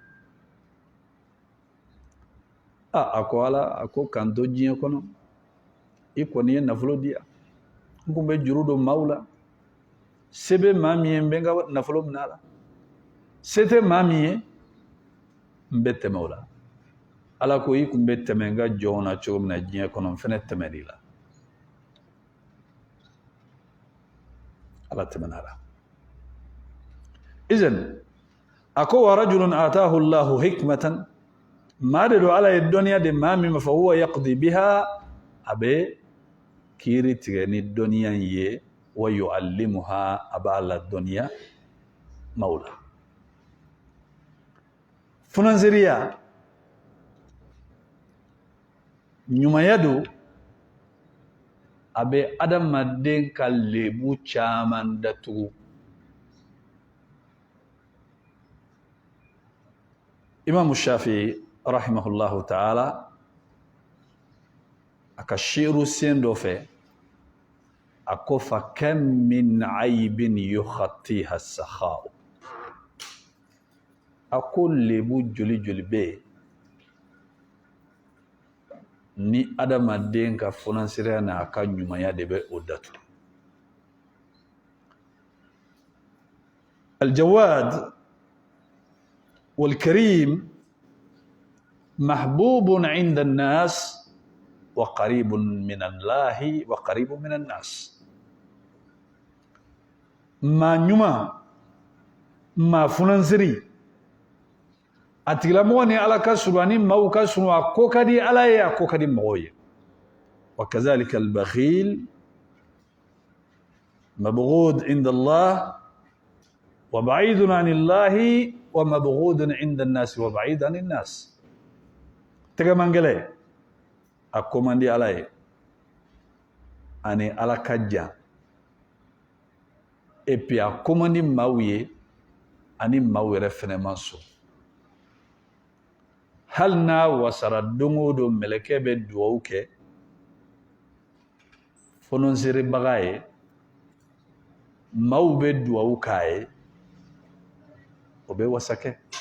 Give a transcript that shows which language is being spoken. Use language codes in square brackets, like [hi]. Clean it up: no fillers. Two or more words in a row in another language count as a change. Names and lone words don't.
[bm] a ko ala a ko k'an to diɲɛ kɔnɔ i kɔni ye nafolo di yan n kun bɛ juru don maaw la se bɛ maa min ye n bɛ n ka nafolo minɛ a la se tɛ maa min ye n bɛ tɛmɛ o la ala ko i kun bɛ tɛmɛ n ka jɔnw na cogo min na diɲɛ kɔnɔ n fana tɛmɛn'i la ala tɛmɛna a la izan a ko [ar] ورجل آتاه الله حكمة [bm] maa de don ala ye dɔnniya de maa min ma fɔ [ar] هو يقضي بها [bm] a bɛ kiiri tigɛ ni dɔnniya in ye [ar] ويعلمها [bm] a b'a la dɔnniya maaw la funanziriya ɲumanya don a bɛ adamaden ka lebu caman datugu. Imam Shafi'i [ar] رحمه الله تعالى [bm] a ka shiru sen dɔ fɛ a ko [ar] فكم من عيب يغطيها السخاء, [bm] a ko lebu joli joli bɛ yen ni adamaden ka funansiriya n'a ka ɲumanya de bɛ o datugu. [ar] الجواد والكريم محبوب عند الناس وقريب من الله وقريب من الناس. [bm] Ma ɲuma ma funansiri a tigilamɔgɔ ni Ala ka surun ani maaw ka surun a ko ka di Ala ye a ko ka di mɔgɔw ye. [ar] وكذلك البخيل مبغوض عند الله وبعيد عن الله ومبغوض عند الناس وبعيد عن الناس. [bm] Tegamangele a ko man di Ala ye ani Ala ka jan, [fr] et puis [bm] a ko man di maaw ye ani maaw yɛrɛ fɛnɛ man sɔn. Hali n'a wasara don o don mɛlɛkɛ bɛ dugawu kɛ funansiribaga ye, maaw bɛ dugawu k'a ye, o bɛ wasa kɛ.